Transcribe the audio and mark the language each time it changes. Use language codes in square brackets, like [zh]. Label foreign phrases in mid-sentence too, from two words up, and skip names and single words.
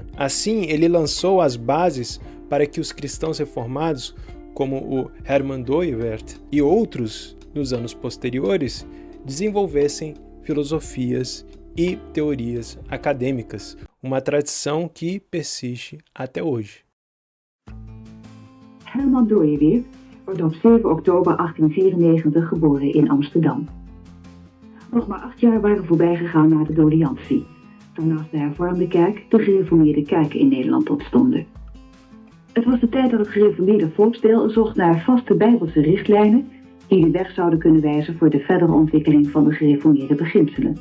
[pt] Assim, ele lançou as bases para que os cristãos reformados, como o Hermann Dooyeweerd e outros nos anos posteriores, desenvolvessem filosofias e teorias acadêmicas, uma tradição que persiste até hoje. [nl] Hermann Dooyeweerd wordt op 7 oktober 1894 geboren in Amsterdam. Nog maar 8 jaar waren voorbij gegaan na de doleantie, toen naast de hervormde kerk de gereformeerde kerken in Nederland ontstonden. Het was de tijd dat het gereformeerde volksdeel zocht naar vaste bijbelse richtlijnen die de weg zouden kunnen wijzen voor de verdere ontwikkeling van de gereformeerde beginselen.